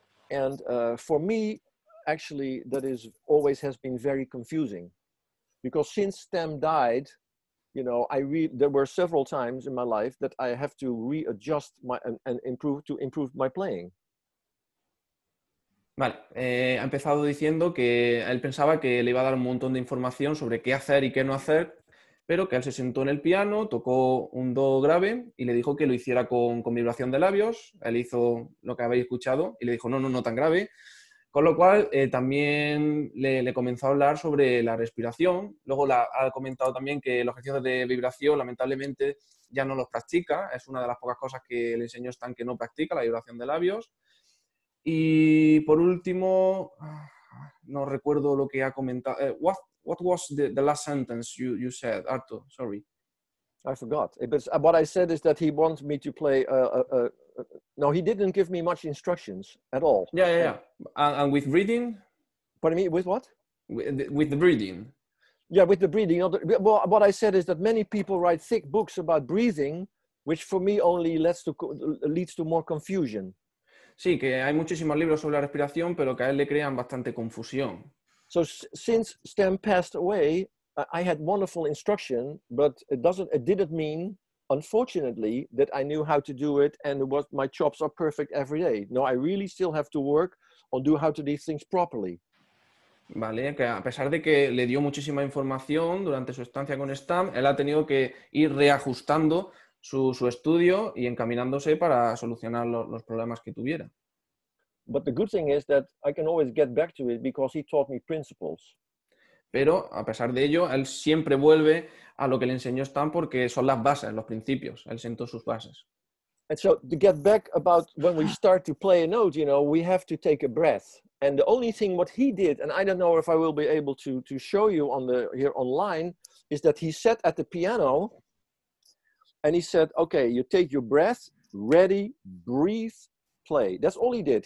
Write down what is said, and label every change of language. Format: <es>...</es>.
<en>And for me, actually, that is always has been very confusing. Because since Stem died, you know, there were several times in my life that I have to readjust and improve my playing.</en> <es>Vale, ha empezado diciendo que él pensaba que le iba a dar un montón de información sobre qué hacer y qué no hacer, pero que él se sentó en el piano, tocó un do grave y le dijo que lo hiciera con vibración de labios. Él hizo lo que habéis escuchado y le dijo no tan grave. Con lo cual también le comenzó a hablar sobre la respiración. Luego ha comentado también que los ejercicios de vibración lamentablemente ya no los practica. Es una de las pocas cosas que le enseñó Stan que no practica, la vibración de labios. Y por último, no recuerdo lo que ha comentado.</es> <en>What was the last sentence you said, Arto? Sorry. I forgot. But what I said is that he wanted me to play. No, he didn't give me much instructions at all. Yeah. And with breathing? Pardon me, with what? With the breathing. Yeah, with the breathing. Well, what I said is that many people write thick books about breathing, which for me only leads to more confusion.</en> <es>Sí, que hay muchísimos libros sobre la respiración, pero que a él le crean bastante confusión.</es> <en>So since Stem passed away, I had wonderful instruction, but it didn't mean, unfortunately, that I knew how to do it and my chops are perfect every day. No, I really still have to work on how to do things properly.</en> <es>Vale, que a pesar de que le dio muchísima información durante su estancia con Stam, él ha tenido que ir reajustando su estudio y encaminándose para solucionar los problemas que tuviera.</es> <en>But the good thing is that I can always get back to it because he taught me principles.</en> <es>Pero, a pesar de ello, él siempre vuelve a lo que le enseñó Stan porque son las bases, los principios. Él sentó sus bases.</es> <en>And so, to get back about when we start to play a note, you know, we have to take a breath. And the only thing what he did, and I don't know if I will be able to show you here online, is that he sat at the piano and he said, okay, you take your breath, ready, breathe, play. That's all he did.</en>